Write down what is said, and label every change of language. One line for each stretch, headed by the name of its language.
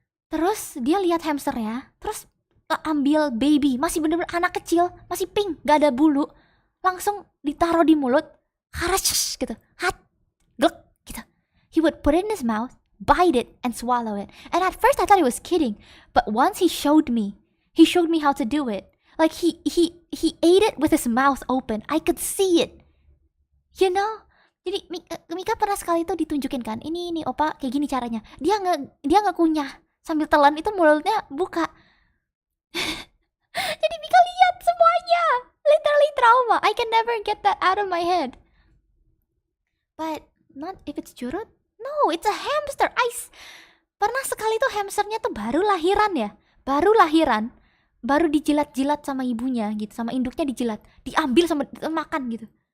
Indonesian: Terus dia lihat hamsternya, terus ambil baby, masih bener-bener anak kecil, masih pink, gak ada bulu, langsung ditaruh di mulut, harash gitu, gluk gitu.
English: He would put it in his mouth, bite it, and swallow it. And at first I thought he was kidding, but once he showed me how to do it. Like he ate it with his mouth open. I could see it. You know?
Indonesian: Jadi Mika pernah sekali tuh ditunjukin kan, ini opa kayak gini caranya. Dia nggak kunyah sambil telan, itu mulutnya buka. Jadi Mika lihat semuanya.
English: Literally trauma. I can never get that out of my head. But not if it's curut. No, it's a hamster.
Indonesian: Pernah sekali tuh hamsternya tuh baru lahiran. Baru dijilat-jilat sama ibunya gitu, sama induknya dijilat, diambil sama makan gitu.